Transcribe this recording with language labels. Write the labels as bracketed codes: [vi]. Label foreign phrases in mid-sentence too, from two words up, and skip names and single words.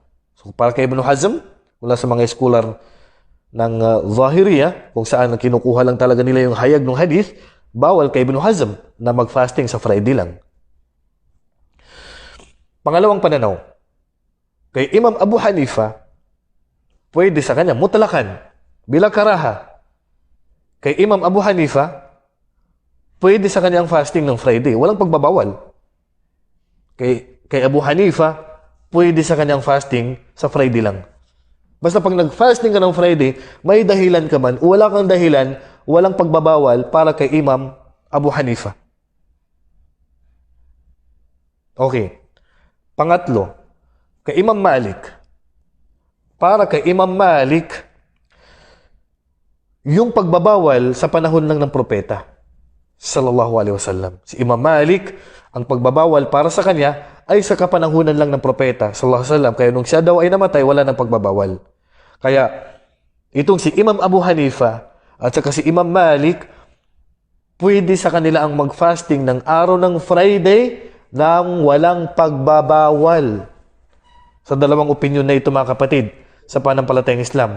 [tl] So para kay Ibn Hazm, mula sa mga scholar ng Zahiriyah, kung saan kinukuha lang talaga nila yung hayag ng hadith, bawal kay Ibn Hazm na mag-fasting sa Friday lang. Pangalawang pananaw, kay Imam Abu Hanifa, pwede sa kanya [ar] مطلقا بلا كراهة. [tl] Kay Imam Abu Hanifa, pwede sa kanyang fasting ng Friday. Walang pagbabawal. Kay Abu Hanifa, pwede sa kanyang fasting sa Friday lang. Basta pag nag-fasting ka ng Friday, may dahilan ka man, o wala kang dahilan, walang pagbabawal para kay Imam Abu Hanifa. Okay. Pangatlo, kay Imam Malik. Para kay Imam Malik, yung pagbabawal sa panahon lang ng propeta [ar] صلى الله عليه وسلم. [tl] Si Imam Malik, ang pagbabawal para sa kanya ay sa kapanahunan lang ng propeta [ar] صلى الله عليه وسلم. [tl] Kaya nung siya daw ay namatay, wala nang pagbabawal. Kaya itong si Imam Abu Hanifa at saka si Imam Malik, pwede sa kanila ang mag-fasting ng araw ng Friday nang walang pagbabawal. Sa dalawang opinion na ito mga kapatid, sa pananampalatayang Islam.